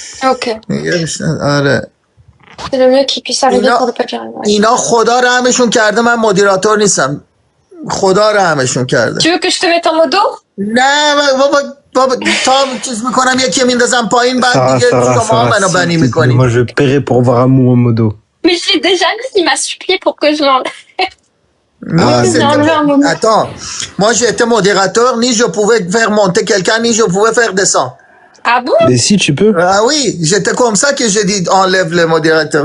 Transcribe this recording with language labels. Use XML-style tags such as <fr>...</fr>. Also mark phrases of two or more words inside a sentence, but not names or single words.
<fa>Ok. آره</fa> <fr>C'est le mieux qu'il puisse arriver pour le papier.</fr> <fa>اینا خدا رحمشون کرده من مدیراتور نیستم خدا رحمشون کرده</fa> <fr>Tu veux que je te mette en modo?</fr> <fa>نه بابا تا چیز میکنم یکی میندازم پایین بعد دیگه شما منو بنی میکنی</fa> <fr>Moi, je paierai pour voir Amou en modo. Mais je l'ai déjà mis, il m'a supplié pour que je l'enlève. Non, j'ai enlevé un moment. Attends, moi j'étais modérateur, ni je pouvais faire monter quelqu'un, ni je pouvais faire descendre. Ah bon? Mais si, tu peux. Ah oui, j'étais comme ça que j'ai dit enlève le modérateur.</fr>